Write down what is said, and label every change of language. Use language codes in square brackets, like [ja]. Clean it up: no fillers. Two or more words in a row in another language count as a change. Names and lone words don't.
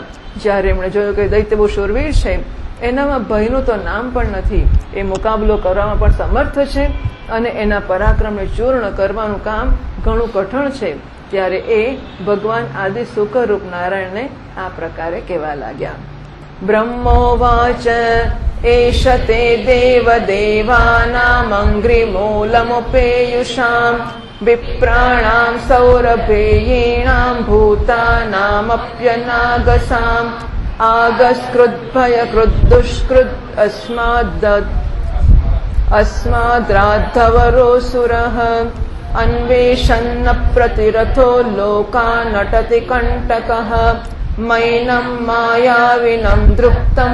[gu] જ્યારે એમણે જોયું કે દૈત્ય બહુ શૂરવીર છે, એનામાં ભયનું તો નામ પણ નથી, એ મુકાબલો કરવામાં પણ સમર્થ છે અને એના પરાક્રમને ચૂર્ણ કરવાનું કામ ઘણું કઠણ છે, ત્યારે એ ભગવાન આદિ સુખરૂપ નારાયણને આ પ્રકારે કહેવા લાગ્યા. [sa] ब्रह्मोवाच एष ते देव देवानामङ्घ्रिमूलमुपेयुषाम् विप्राणां सौरभेयीणां भूतानामप्यनागसाम् आगस्कृद्भयकृद्दुष्कृद् अस्माद्राद्धवरोऽसुरः अन्वेषन्न प्रतिरथो लोकानटति कण्टकः मैनं मायाविनं दृप्तं